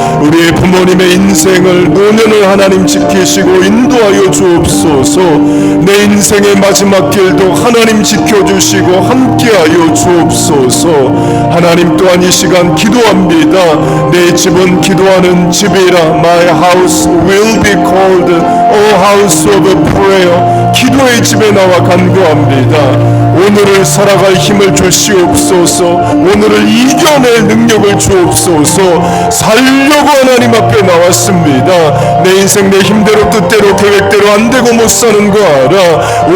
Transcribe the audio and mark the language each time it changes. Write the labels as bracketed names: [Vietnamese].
[Korean] 우리의 부모님의 인생을 노년을 하나님 지키시고 인도하여 주옵소서. 내 인생의 마지막 길도 하나님 지켜주시고 함께하여 주옵소서. 하나님 또한 이 시간 기도합니다. 내 집은 기도하는 집이라. [English] My house will be called a house of prayer. [Korean] 기도의 집에 나와 간구합니다. 오늘을 살아갈 힘을 주시옵소서. 오늘을 이겨낼 능력을 주옵소서. 살려고 하나님 앞에 나왔습니다. 내 인생 내 힘대로 뜻대로 계획대로 안 되고 못 사는 거 알아.